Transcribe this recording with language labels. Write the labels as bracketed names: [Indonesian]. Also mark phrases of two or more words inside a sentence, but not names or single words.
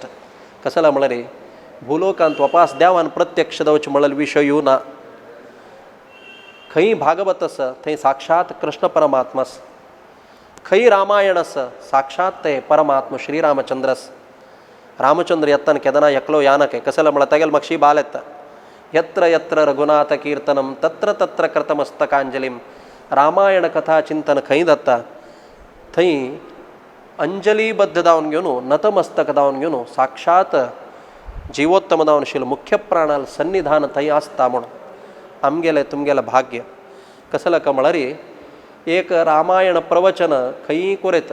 [Konkani] कसं जालां म्हळ्यार भुलोकांत वपास देवान प्रत्यक्ष जावचें म्हळ्यार विशय येवं ना. खंय भागवत आसा थंय साक्षात कृष्ण परमात्मा आसा. खंय रामायण आसा साक्षात ते परमात्मा श्रीरामचंद्र आसा. रामचंद्र येताना केदना एकलो यानके. कसं जालां म्हळ्यार तेगेले म्हाका बाल येता. [Sanskrit] यत्र यत्र रघुनाथ कीर्तनम तत्र तत्र कृतमस्तकांजलिम. [Konkani] रामायण कथा चिंतन खंय जाता थंय अंजलीबद्ध जावन घेवन नतमस्तक जावन घेवन साक्षात जिवोत्तम जावन आशिल्लो मुख्य प्राणाल सन्निधान थंय आसता म्हूण आमगेलें तुमगेलें भाग्य. कसं जालां म्हळ्यार एक रामायण प्रवचन खंय कोरेत.